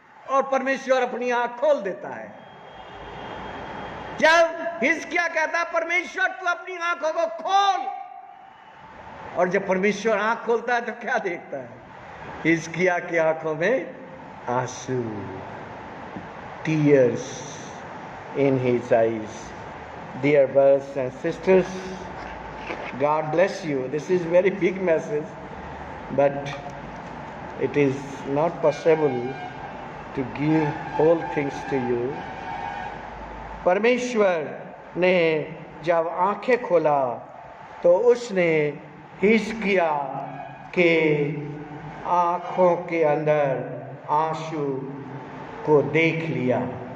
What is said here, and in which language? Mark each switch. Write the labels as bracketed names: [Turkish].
[Hindi] और परमेश्वर अपनी आंख खोल देता है। जब हिजकिया कहता है, परमेश्वर तू अपनी आंखों को खोल, और जब परमेश्वर आंख खोलता है तो क्या देखता है? हिजकिया की आंखों में आंसू, [English] Tears in his eyes. Dear brothers and sisters, God bless you. This is very big message, but it is not possible to give whole things to you. [Hindi] परमेश्वर ने जब आंखें खोला तो उसने हिजकिया के आंखों के अंदर आंसू को देख लिया।